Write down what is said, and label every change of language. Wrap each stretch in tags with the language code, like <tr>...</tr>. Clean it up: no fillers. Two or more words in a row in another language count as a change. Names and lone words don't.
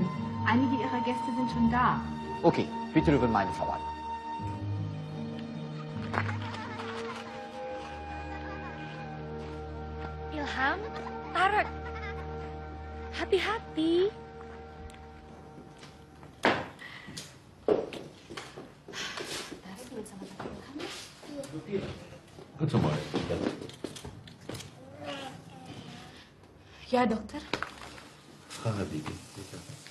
<de>Einige Ihrer Gäste sind schon da. Okay, bitte über meine Verwaltung.</de> <id>Ilham, Tarak, hati-hati.</id> <de>Gut so mal.</de> <id>Ya, dokter.</id> <de>Frau Habibi, bitte.</de>